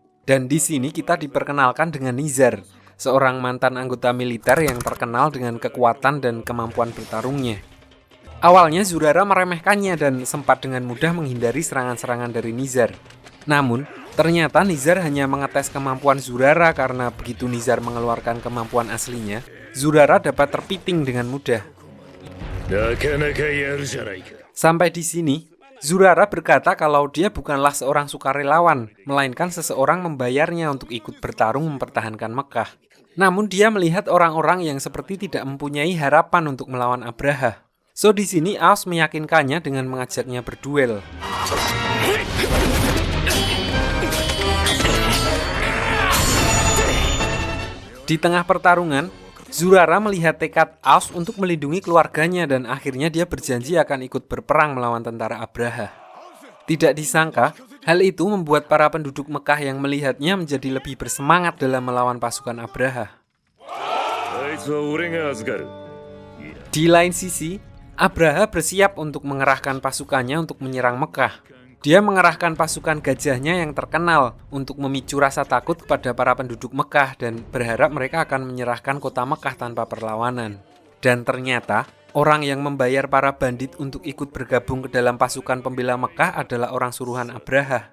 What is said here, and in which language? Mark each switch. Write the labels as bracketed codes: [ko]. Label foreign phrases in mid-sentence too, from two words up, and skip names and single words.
[id] Dan di sini kita diperkenalkan dengan Nizar, seorang mantan anggota militer yang terkenal dengan kekuatan dan kemampuan bertarungnya. Awalnya Zurara meremehkannya dan sempat dengan mudah menghindari serangan-serangan dari Nizar. Namun, Ternyata Nizar hanya mengetes kemampuan Zurara karena begitu Nizar mengeluarkan kemampuan aslinya, Zurara dapat terpiting dengan mudah. [ja] なかなかやるじゃないか。 [id] Sampai di sini, Zurara berkata kalau dia bukanlah seorang sukarelawan, melainkan seseorang membayarnya untuk ikut bertarung mempertahankan Mekah. Namun dia melihat orang-orang yang seperti tidak mempunyai harapan untuk melawan Abraha. So di sini Aus meyakinkannya dengan mengajaknya berduel. Di tengah pertarungan, Zurara melihat tekad Aus untuk melindungi keluarganya dan akhirnya dia berjanji akan ikut berperang melawan tentara Abraha. Tidak disangka, hal itu membuat para penduduk Mekah yang melihatnya menjadi lebih bersemangat dalam melawan pasukan Abraha. [ja] あいつは俺が預かる。 [id] Di lain sisi, Abraha bersiap untuk mengerahkan pasukannya untuk menyerang Mekah. Dia mengerahkan pasukan gajahnya yang terkenal untuk memicu rasa takut kepada para penduduk Mekah dan berharap mereka akan menyerahkan kota Mekah tanpa perlawanan. Dan ternyata, orang yang membayar para bandit untuk ikut bergabung ke dalam pasukan pembela Mekah adalah orang suruhan Abraha.